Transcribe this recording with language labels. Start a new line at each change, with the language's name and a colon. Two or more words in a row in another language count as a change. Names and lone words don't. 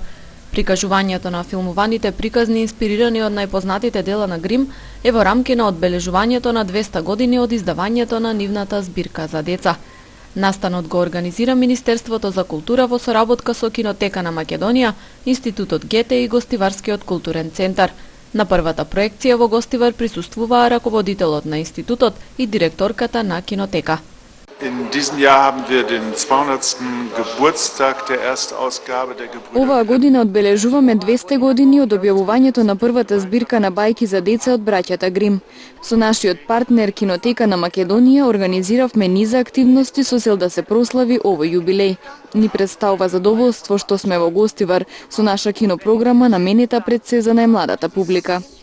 Macedonian: Прикажувањето на филмуваните приказни инспирирани од најпознатите дела на Грим е во рамки на одбележувањето на 200 години од издавањето на нивната збирка за деца. Настанот го организира Министерството за култура во соработка со Кинотека на Македонија, Институтот Гете и Гостиварскиот културен центар. На првата проекција во Гостивар присуствуваа раководителот на институтот и директорката на Кинотека.
German: In diesem Jahr haben wir den 200. Geburtstag der Erstausgabe der Gebrüder.
Macedonian: Оваа година одбележуваме 200 години од објавувањето на првата збирка на бајки за деца од браќата Грим. Со нашиот партнер Кинотека на Македонија организиравме низа активности со цел да се прослави овој јубилеј. Ни представува задоволство што сме во Гостивар со наша кинопрограма наменита пред се за најмладата публика.